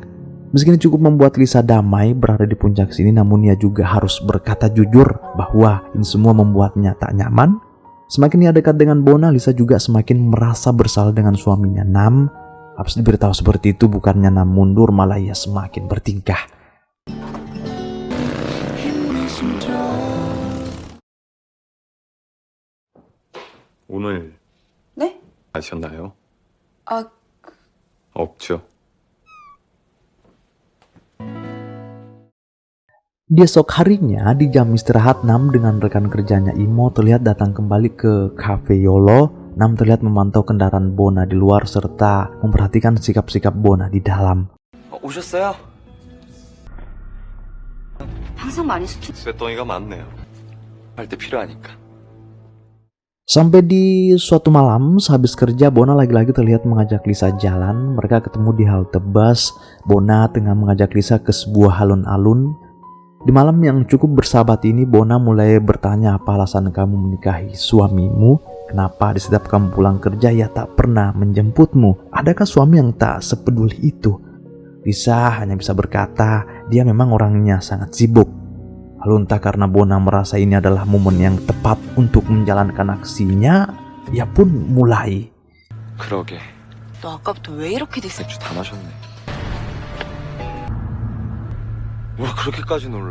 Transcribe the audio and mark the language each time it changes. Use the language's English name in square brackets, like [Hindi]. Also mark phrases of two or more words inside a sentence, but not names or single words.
[Indonesian] Meski ini cukup membuat Lisa damai berada di puncak sini, namun ia juga harus berkata jujur bahwa ini semua membuatnya tak nyaman. Semakin ia dekat dengan Bona, Lisa juga semakin merasa bersalah dengan suaminya Nam. Habis diberitahu seperti itu, bukannya Nam mundur, malah ia semakin bertingkah. [Korean] 오늘 네? 아셨나요? 아, 없죠. [Indonesian] Di esok harinya, di jam istirahat, Nam dengan rekan kerjanya Imo terlihat datang kembali ke Cafe Yolo. Nam terlihat memantau kendaraan Bona di luar serta memperhatikan sikap-sikap Bona di dalam. [Korean] 오셨어요? 항상 많이 스트 쇳덩이가 많네요. 할 때 필요하니까. [Indonesian] Sampai di suatu malam, sehabis kerja, Bona lagi-lagi terlihat mengajak Lisa jalan. Mereka ketemu di halte bus. Bona tengah mengajak Lisa ke sebuah alun-alun. Di malam yang cukup bersahabat ini, Bona mulai bertanya, apa alasan kamu menikahi suamimu? Kenapa di setiap kamu pulang kerja ia tak pernah menjemputmu? Adakah suami yang tak sepeduli itu? Lisa hanya bisa berkata, dia memang orangnya sangat sibuk. Lalu entah karena Bona merasa ini adalah momen yang tepat untuk menjalankan aksinya, ia pun mulai. [Korean] 그러게. 너 아까부터 왜 이렇게 됐어? 맥주 다 마셨네. 뭘 그렇게까지 놀라?